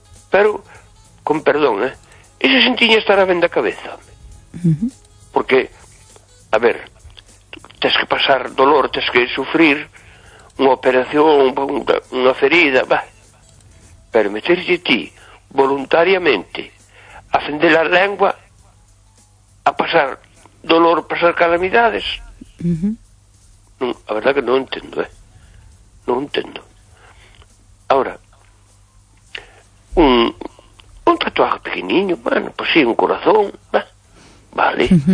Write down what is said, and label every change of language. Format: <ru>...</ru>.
<gl>Pero, con perdón, ese sentiño estará ben da cabeza. Porque, a ver, tens que pasar dolor, tens que sufrir unha operación, unha ferida, va. Pero meterse ti voluntariamente a fender a lengua, a pasar dolor, pasar calamidades. A verdade que non entendo, Non entendo.</gl> <es>Ahora, un tatuaje pequeniño, bueno, pues sí, un corazón, vale.</es>